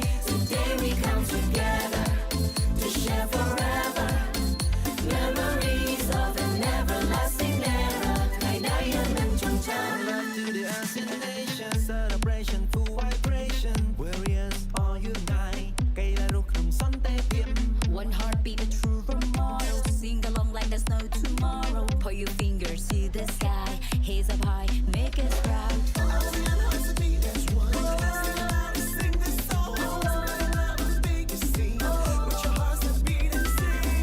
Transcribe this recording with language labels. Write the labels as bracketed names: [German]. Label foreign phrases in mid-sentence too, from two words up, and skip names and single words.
[English] Today we come together to share forever memories of an everlasting era. To the ASEAN nation celebration full vibration warriors all unite [Khmer] កីឡារស់ក្នុងសន្តិភាព [English] One heartbeat, a true role model. Sing along like there's no tomorrow. Point your fingers to the sky. Heads up high, make us proud. ASEAN hearts to beat as one. Sing this song. Big as sing. With your hearts that beat and sing.